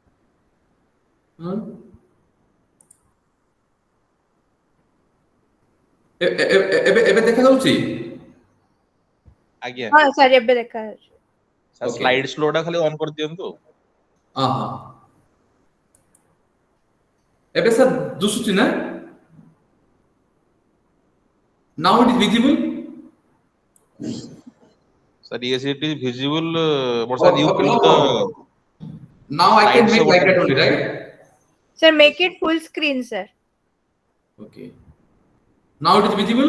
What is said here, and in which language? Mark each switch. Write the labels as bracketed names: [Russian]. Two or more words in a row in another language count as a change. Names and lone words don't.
[Odia] ହଁ ଏବେ ଏବେ ଦେଖା ଯାଉଛି ଆଜ୍ଞା ହଁ sir ଏବେ ଦେଖା ଯାଉଛି ସାର୍ Okay. [English] slide show [Odia] ଟା ଖାଲି ଅନ୍ କରିଦିଅନ୍ତୁ ହଁ ହଁ ଏବେ ସାର୍ ଦୁସୁଛି ନା [English] now it is visible ସାର୍ yes it is visible but sir you okay, put no the problem. Now I can Slide make show like button. that only, right? sir make it full screen sir Okay. Now it is visible.